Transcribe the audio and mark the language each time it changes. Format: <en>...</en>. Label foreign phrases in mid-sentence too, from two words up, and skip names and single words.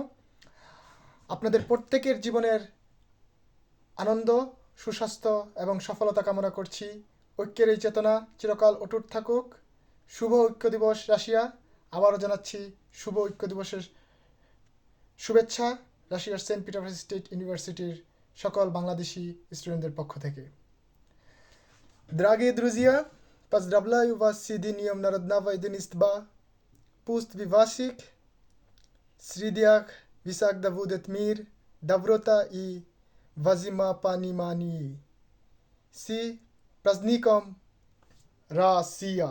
<bn>আপনাদের প্রত্যেকের জীবনের আনন্দ, সুস্বাস্থ্য এবং সফলতা কামনা করছি। ঐক্যের এই চেতনা চিরকাল অটুট থাকুক। শুভ ঐক্য দিবস রাশিয়া। আবারও জানাচ্ছি শুভ ঐক্য দিবসের শুভেচ্ছা রাশিয়ার সেন্ট পিটারবার্গ স্টেট ইউনিভার্সিটির সকল বাংলাদেশি স্টুডেন্টদের পক্ষ থেকে।</bn> <ru>Дорогие друзья, поздравляю вас с Днем Народного Единства. Пусть в ваших средах всегда будет мир, доброта и взаимопонимание. С праздником Россия!</ru>